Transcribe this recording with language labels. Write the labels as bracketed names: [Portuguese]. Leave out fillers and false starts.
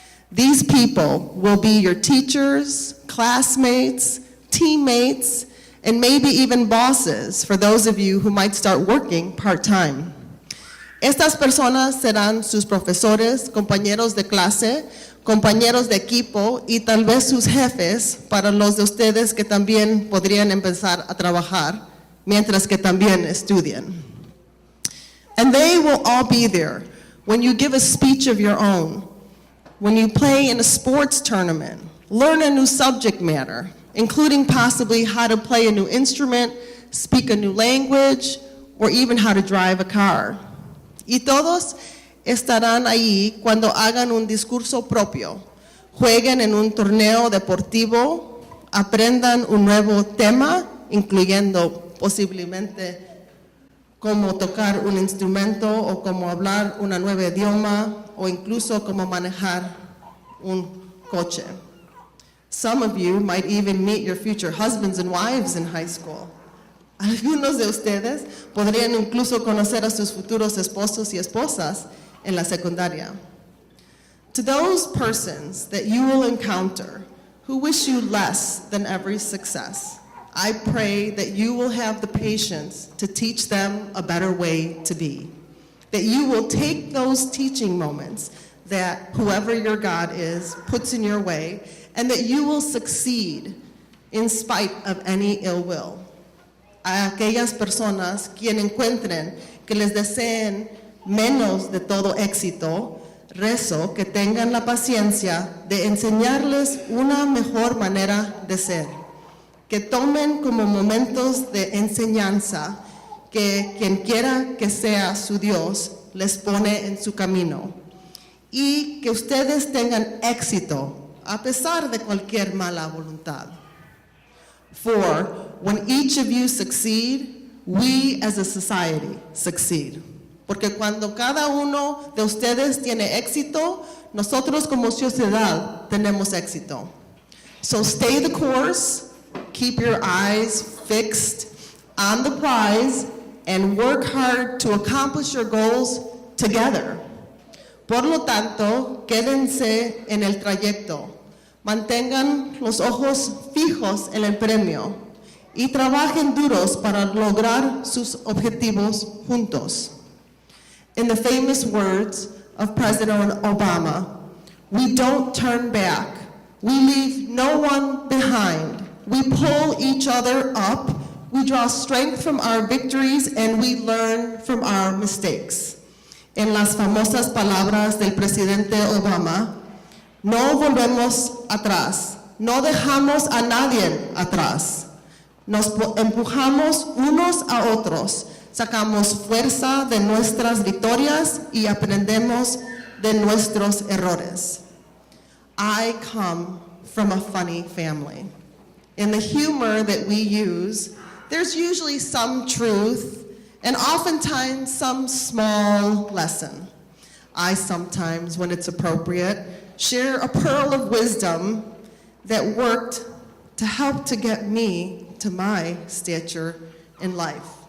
[English] These people will be your teachers, classmates, teammates, and maybe even bosses for those of you who might start working part-time. [Spanish] Estas personas serán sus profesores, compañeros de clase, compañeros de equipo y tal vez sus jefes para los de ustedes que también podrían empezar a trabajar mientras que también estudian. [English] And they will all be there when you give a speech of your own, when you play in a sports tournament, learn a new subject matter, including possibly how to play a new instrument, speak a new language, or even how to drive a car. [Spanish] Y todos estarán ahí cuando hagan un discurso propio, jueguen en un torneo deportivo, aprendan un nuevo tema, incluyendo posiblemente cómo tocar un instrumento o cómo hablar un nuevo idioma o incluso cómo manejar un coche. [English] Some of you might even meet your future husbands and wives in high school. [Spanish] Algunos de ustedes podrían incluso conocer a sus futuros esposos y esposas en la secundaria. [English] To those persons that you will encounter who wish you less than every success, I pray that you will have the patience to teach them a better way to be. That you will take those teaching moments that whoever your God is puts in your way, and that you will succeed in spite of any ill will. [Spanish] A aquellas personas quien encuentren que les deseen menos de todo éxito, rezo que tengan la paciencia de enseñarles una mejor manera de ser, que tomen como momentos de enseñanza que quien quiera que sea su Dios les pone en su camino y que ustedes tengan éxito a pesar de cualquier mala voluntad. [English] For when each of you succeed, we as a society succeed. [Spanish] Porque cuando cada uno de ustedes tiene éxito, nosotros como sociedad tenemos éxito. [English] So stay the course, keep your eyes fixed on the prize, and work hard to accomplish your goals together. [Spanish] Por lo tanto, quédense en el trayecto, mantengan los ojos fijos en el premio y trabajen duros para lograr sus objetivos juntos. [English] In the famous words of President Obama, we don't turn back. We leave no one behind. We pull each other up. We draw strength from our victories and we learn from our mistakes. [Spanish] En las famosas palabras del presidente Obama, no volvemos atrás, no dejamos a nadie atrás. Nos empujamos unos a otros, sacamos fuerza de nuestras victorias y aprendemos de nuestros errores. [English] I come from a funny family. In the humor that we use, there's usually some truth and oftentimes some small lesson. I sometimes, when it's appropriate, share a pearl of wisdom that worked to help to get me to my stature in life.